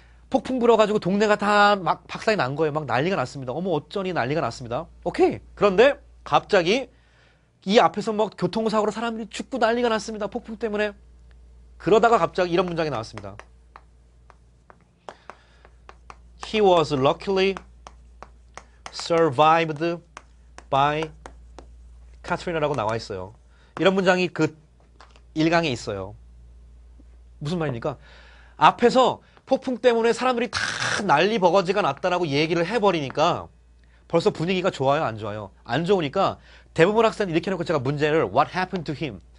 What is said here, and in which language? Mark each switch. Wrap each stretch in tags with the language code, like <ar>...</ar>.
<ko>폭풍 불어가지고 동네가 다 막 박살이 난 거예요. 막 난리가 났습니다. 어머 어쩌니 난리가 났습니다. 오케이. 그런데 갑자기 이 앞에서 막 교통사고로 사람들이 죽고 난리가 났습니다. 폭풍 때문에. 그러다가 갑자기 이런 문장이 나왔습니다.</ko> <en>He was luckily survived by Katrina라고</en> <ko>나와 있어요. 이런 문장이 그 1강에 있어요. 무슨 말입니까? 앞에서 폭풍 때문에 사람들이 다 난리 버거지가 났다라고 얘기를 해버리니까 벌써 분위기가 좋아요? 안 좋아요? 안 좋으니까 대부분 학생들이 이렇게 해놓고 제가 문제를</ko> <en>What happened to him?</en>